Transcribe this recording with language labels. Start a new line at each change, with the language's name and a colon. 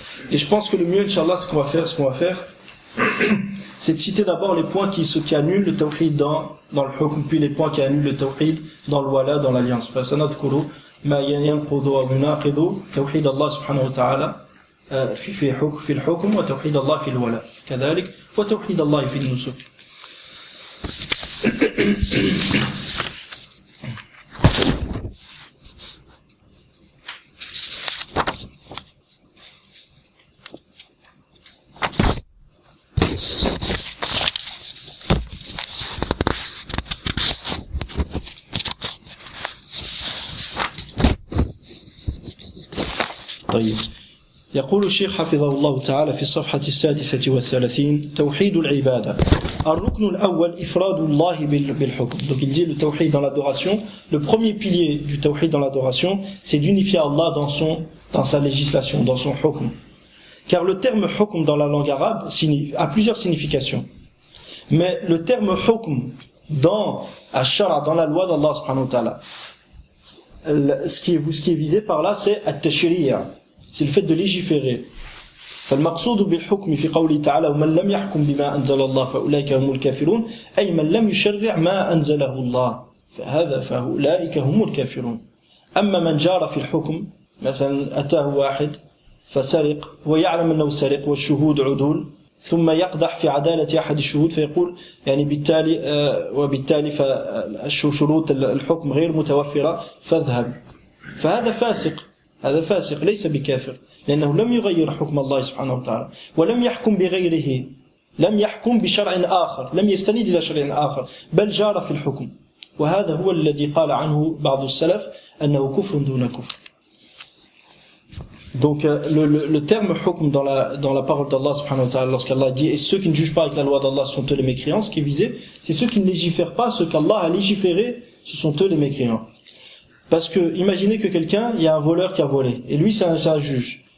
French: Et je pense que le mieux, Inch'Allah, ce qu'on va faire, c'est de citer d'abord les points qui annulent le tawhid dans le hukm, puis les points qui annulent le tawhid dans le wala, dans l'alliance.
Arabic: فسنذكر ما ينقض ويناقض توحيد الله سبحانه وتعالى في الحكم وتوحيد الله في الولاء كذلك وتوحيد الله في النسك. طيب. يقول الشيخ حفظه الله تعالى في الصفحة 36 توحيد العبادة الركن الأول إفراد الله بالحكم.
French: Donc il dit le tawhid dans l'adoration, le premier pilier du tawhid dans l'adoration, c'est d'unifier Allah dans sa législation, dans son hukm. Car le terme hukm dans la langue arabe a plusieurs significations. Mais le terme hukm dans ash-shara, dans la loi d'Allah subhanahu wa ta'ala, ce qui est visé par là, c'est at-tashri', c'est le fait de légiférer.
Arabic: فالمقصود بالحكم في قوله تعالى ومن لم يحكم بما أنزل الله فأولئك هم الكافرون أي من لم يشرع ما أنزله الله فأولئك هم الكافرون. أما من جار في الحكم مثلا أتاه واحد فسرق ويعلم أنه سرق والشهود عدول ثم يقدح في عدالة أحد الشهود فيقول يعني وبالتالي فشروط الحكم غير متوفرة فاذهب، فهذا فاسق ليس بكافر لأنه لم يغير حكم الله سبحانه وتعالى ولم يحكم بغيره، لم يحكم بشرع آخر، لم يستند إلى شرع آخر بل جار في الحكم، وهذا هو الذي قال عنه بعض السلف أنه كفر دون كفر.
French: Donc le terme hukm dans la parole d'Allah subhanahu wa ta'ala, lorsqu'Allah dit et ceux qui ne jugent pas avec la loi d'Allah sont eux les mécréants, ce qui est visé, c'est ceux qui ne légifèrent pas ce qu'Allah a légiféré, ce sont eux les mécréants. Parce que imaginez que quelqu'un, il y a un voleur qui a volé et lui c'est un juge.